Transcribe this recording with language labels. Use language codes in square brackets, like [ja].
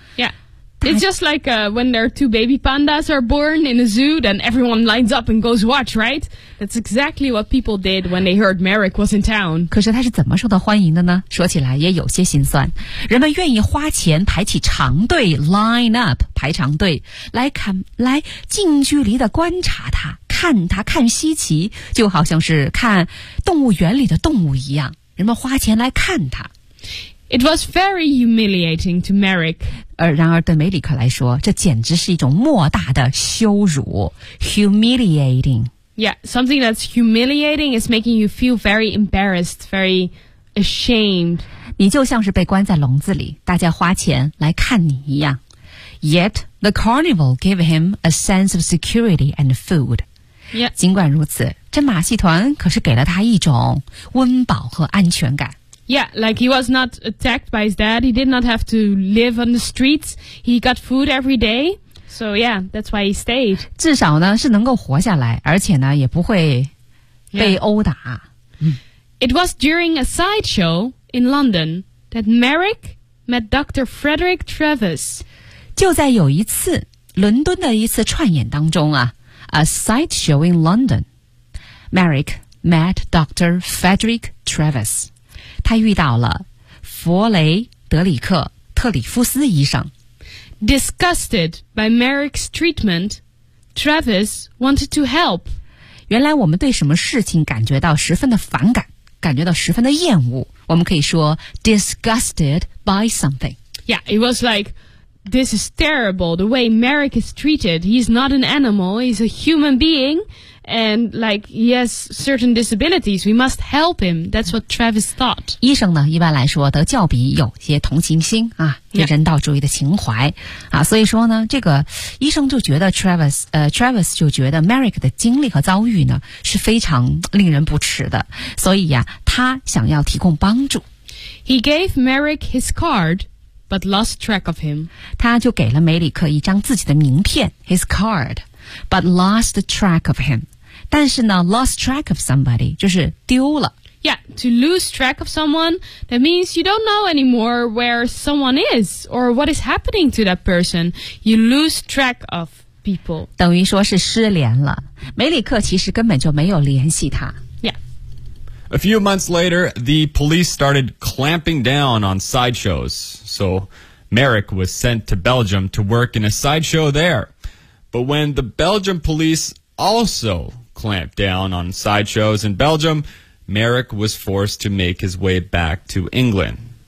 [en] Yeah, it's just like when there are two baby pandas are born in a zoo, then everyone lines up and goes watch, right? That's exactly what people did when they heard Merrick was in town. [zh] 可是他是怎么受到欢迎的呢？说起来也有些心酸。人们愿意花钱排起长队 , [en] line up, [zh] 排长队来近距离的观察他，看他，看稀奇，就好像是看动物园里的动物一样。人们花钱来看他。 [en] It was very humiliating to Merrick. [zh] 然而对梅里克来说，这简直是一种莫大的羞辱。 [en] Humiliating. Yeah, something that's humiliating is making you feel very embarrassed, very ashamed. [zh] 你就像是被关在笼子里，大家花钱来看你一样。 [en] Yet, the carnival gave him a sense of security and food. Yeah. [zh] 尽管如此，这马戏团可是给了他一种温饱和安全感。 [en] Yeah, like he was not attacked by his dad. He did not have to live on the streets. He got food every day. So yeah, that's why he stayed. [zh] 至少呢是能够活下来，而且呢也不会被殴打。 [en] Yeah. It was during a sideshow in London that Merrick met Dr. Frederick Travis. [zh] 就在有一次伦敦的一次串演当中啊 ， [en] a sideshow in London, Merrick met Dr. Frederick Travis. [zh] 他遇到了弗雷德里克·特里夫斯医生。 [en] Disgusted by Merrick's treatment, Travis wanted to help. [zh] 原来我们对什么事情感觉到十分的反感，感觉到十分的厌恶。我们可以说 [en] disgusted by something. Yeah, it was like, this is terrible, the way Merrick is treated. He's not an animal, he's a human being. And like, he has certain disabilities. We must help him. That's what Travis thought. [zh] 医生呢，一般来说得较比有些同情心啊，有人道主义的情怀、 [en] yeah. [zh] 啊。所以说呢，这个医生就觉得 Travis 就觉得 Merrick 的经历和遭遇呢是非常令人不齿的。所以呀、啊，他想要提供帮助。 [en] He gave Merrick his card, but lost track of him. [zh] 他就给了梅里克一张自己的名片 ， [en] his card. But lost track of him. [zh] 但是呢 [en] lost track of somebody, [zh] 就是丢了。 [en] Yeah, to lose track of someone, that means you don't know anymore where someone is or what is happening to that person. You lose track of people. [zh] 等于说是失联了。梅里克其实根本就没有联系他。 [en] Yeah. A few months later, the police started clamping down on sideshows. So Merrick was sent to Belgium to work in a sideshow there. But when the Belgian police also clamped down on sideshows in Belgium, Merrick was forced to make his way back to England.